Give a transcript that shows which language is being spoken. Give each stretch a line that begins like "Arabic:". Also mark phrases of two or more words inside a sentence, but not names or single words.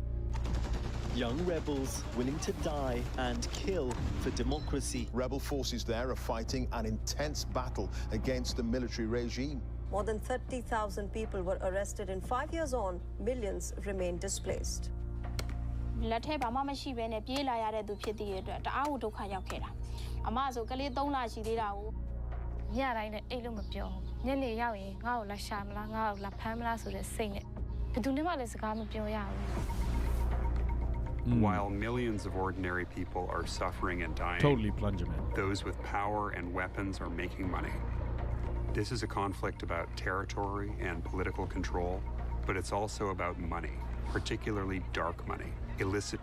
English: Young rebels willing to die and kill for democracy. Rebel forces there are fighting an intense battle against the military regime. More than 30,000 people were arrested, and 5 years on, millions remain displaced.
Burmese: လက်ထဲဘာမှမရှိဘဲနဲ့ပြေးလာရတဲ့သူဖြစ်တဲ့အတွက်တအားကိုဒုက္ခရောက်ခဲ့တာအမဆိုကလေး3လရှိသေးတာကိုညတိုင်းနဲ့အိတ်လို့မပြောညနေရောက်ရင်ငါ့ကိုလာရှာမလားငါ့ကိုလာဖမ်းမလားဆိုတဲ့စိတ်နဲ့ဘယ်သူမှလည်းစကားမပြောရဘူး
English: While millions of ordinary people are suffering and dying, Totally plunge them in. Those with power and weapons are making money. This is a conflict about territory and political control, but it's also about money, particularly dark money, illicit